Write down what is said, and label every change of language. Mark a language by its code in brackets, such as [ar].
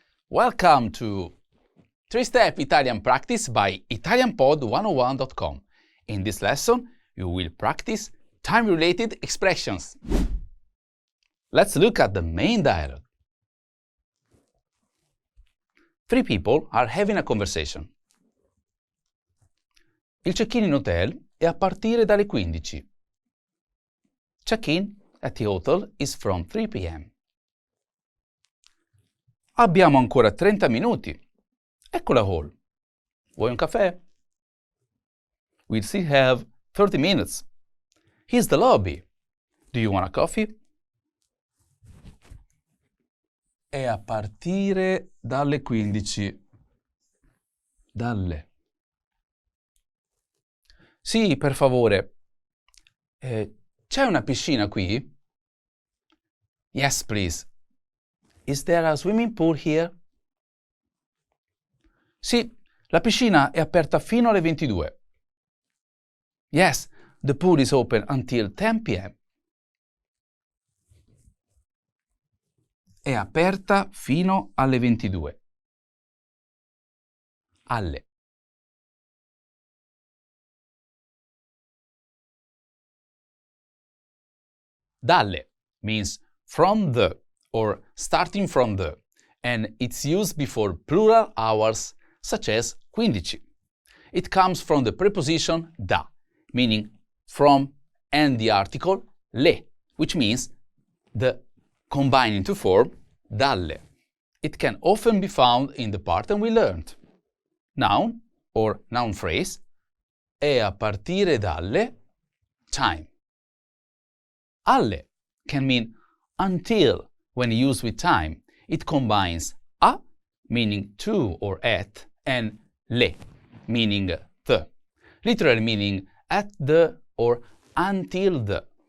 [en] Welcome to 3-Step Italian Practice by ItalianPod101.com. In this lesson, you will practice time-related expressions. Let's look at the main dialogue. 3 people are having a conversation. [it] Il check-in in hotel è a partire dalle 15. [en] Check-in at the hotel is from 3 p.m. [it] Abbiamo ancora 30 minuti. Ecco la hall. Vuoi un caffè? [en] We still have 30 minutes. Here's the lobby. Do you want a coffee? [it] È a partire dalle 15. Dalle. Sì, per favore. C'è una piscina qui? [en] Yes, please. Is there a swimming pool here? [it] Sì, la piscina è aperta fino alle 22. [en] Yes, the pool is open until 10 p.m. [it] È aperta fino alle 22. Alle. [en] Dalle means from the or starting from the, and it's used before plural hours such as 15. It comes from the preposition da, meaning from, and the article le, which means the combining to form dalle. It can often be found in the pattern we learned. Noun or noun phrase [it] è a partire dalle [en] time. Alle can mean until when used with time. It combines a, meaning to or at, and le, meaning the, literally meaning at the or until the.